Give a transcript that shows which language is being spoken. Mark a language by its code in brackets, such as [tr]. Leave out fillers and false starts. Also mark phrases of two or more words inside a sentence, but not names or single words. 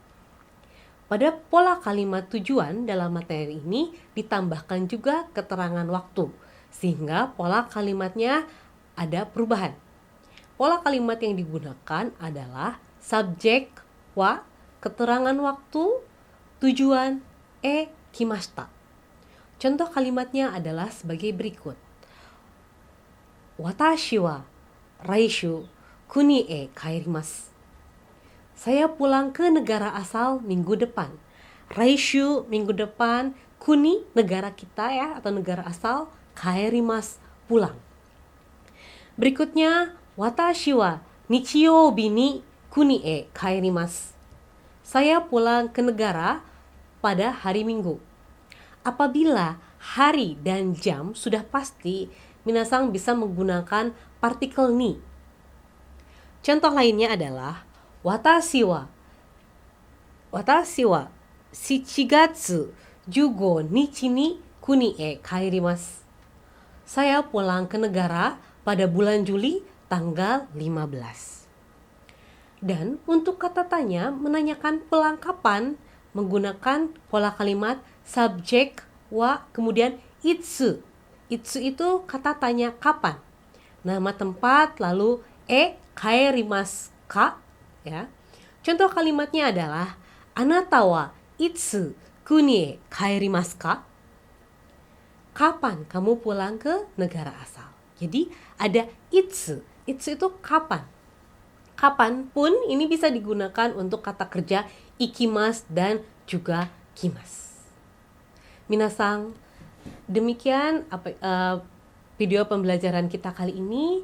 [id] Pada pola kalimat tujuan dalam materi ini ditambahkan juga keterangan waktu, sehingga pola kalimatnya ada perubahan. Pola kalimat yang digunakan adalah subjek wa, keterangan waktu, tujuan, [ja] へきました. [id] Contoh kalimatnya adalah sebagai berikut. [ja] 私は来週国へ帰ります. [id] Saya pulang ke negara asal minggu depan. Raishu minggu depan, kuni negara kita ya atau negara asal, kaerimasu pulang. Berikutnya, [ja] 私は日曜日に国へ帰ります. [id] Saya pulang ke negara pada hari Minggu. Apabila hari dan jam sudah pasti, minasang bisa menggunakan partikel ni. Contoh lainnya adalah [ja] 私は七月15日に国へ帰ります. [id] Saya pulang ke negara pada bulan Juli tanggal 15. Dan untuk kata tanya menanyakan pulang kapan menggunakan pola kalimat subjek wa kemudian itsu. Itsu itu kata tanya kapan. Nama tempat lalu [ja] へ帰りますか [id] ya. Contoh kalimatnya adalah [ja] あなたはいつ国へ帰りますか? [id] Kapan kamu pulang ke negara asal? Jadi ada itsu. Itsu itu kapan. Kapan pun ini bisa digunakan untuk kata kerja ikimas dan juga kimas. Minasang, demikian video pembelajaran kita kali ini.